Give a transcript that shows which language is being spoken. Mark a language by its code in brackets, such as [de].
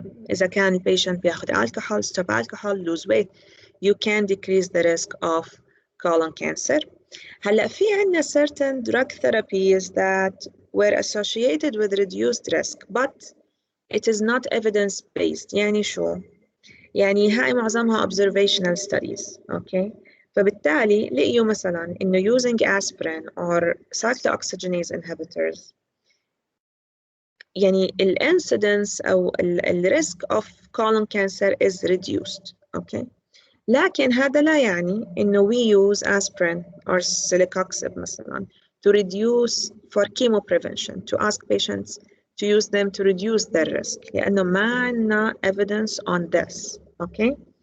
[ar] إذا كان البيشنت بياخد [en] alcohol, stop alcohol, lose weight, you can decrease the risk of colon cancer. [ar] هلا في عنا [en] certain drug therapies that were associated with reduced risk, but it is not evidence-based. [ar] يعني شو؟ يعني هاي معظمها [en] observational studies, okay? [ar] فبالتالي لقيوا مثلا إنه [en] using aspirin or cyclooxygenase inhibitors يعني incidence أو risk of colon cancer is reduced, okay? [ar] لكن هذا لا يعني إنه [en] we use aspirin or celecoxib مثلا to reduce for chemo prevention, to ask patients to use them to reduce their risk [ar] لأنه ما عندنا [en] evidence on this, okay?